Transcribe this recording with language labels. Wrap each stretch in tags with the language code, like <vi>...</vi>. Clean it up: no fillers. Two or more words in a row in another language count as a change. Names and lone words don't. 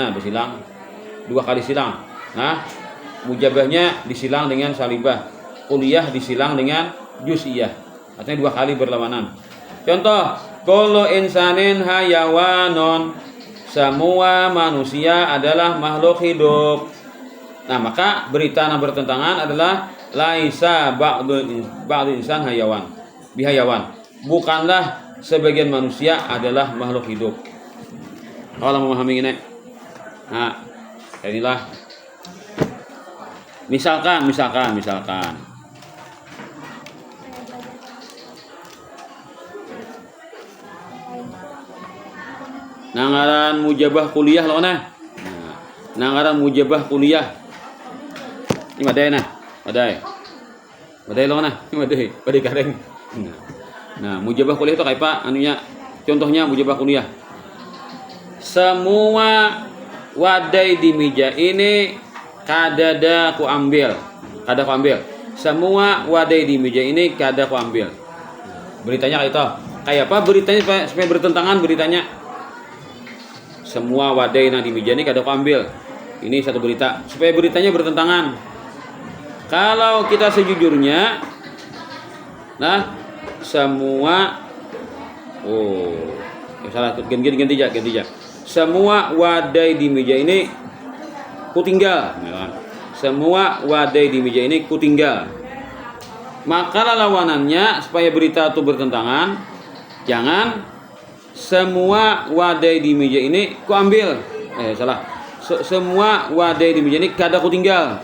<bjn>Nah, bersilang 2 kali silang. Nah, mujabahnya disilang dengan salibah, kuliah disilang dengan juz'iyah. Artinya 2 kali berlawanan. Contoh,</bjn> <ar>كل إنسان حيوان,</ar> <bjn>semua manusia adalah makhluk hidup. Nah, maka berita yang bertentangan adalah</bjn> <ar>ليس بعض إنسان حيوان بحيوان.</ar> <bjn>Bukanlah sebagian manusia adalah makhluk hidup. Kalau memahami ini. Nah, inilah misalkan nangaran mujabah kuliah loh nah. Nangaran mujabah kuliah. Ini badai nah. Badai loh nah. Ini badai kareng. Nah, mujabah kuliah itu kayak apa anunya? Contohnya mujabah kuliah. Semua wadai di meja ini kada ku ambil. Semua wadai di meja ini kada ku ambil. Beritanya kayak itu. Kayak apa beritanya supaya bertentangan beritanya? Semua wadai di meja ini kada ku ambil. Ini satu berita. Supaya beritanya bertentangan. Kalau kita sejujurnya Nah, semua salah, ganti aja. Semua wadai di meja ini kutinggal. Semua wadai di meja ini kutinggal. Maka lawanannya supaya berita itu bertentangan, jangan semua wadai di meja ini kuambil. Semua wadai di meja ini kada kutinggal.</bjn>